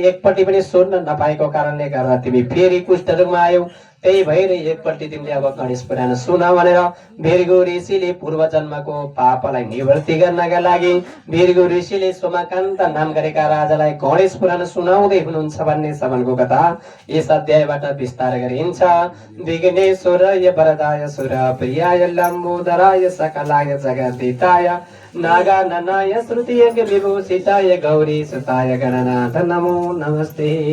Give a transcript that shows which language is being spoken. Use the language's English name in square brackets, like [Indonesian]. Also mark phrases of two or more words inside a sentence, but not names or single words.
[Nepali] एकपट्टि पनि सुन्न नपाएको कारणले गर्दा तिमी फेरि कुष्ठरोगमा आयौ त्यही भएर एकपट्टि तिमीले अब गणेश पुराण सुन भनेर भीरगु ऋषिले पूर्व जन्मको पापलाई निवृत्ति गर्नका लागि भीरगु ऋषिले सोमाकान्त नाम गरेका राजालाई गणेश पुराण सुनाउँदै हुनुहुन्छ भन्ने सम्मको कथा यस अध्यायबाट विस्तार गरिन्छ [Sanskrit] विघ्नेश्वराय वरदाय सुरप्रियाय लम्बोदराय सकलाय जगद्दिताय नागाननाय श्रुतिय विभूषिताय गौरी सुताय गणनाथ नमो नमस्ते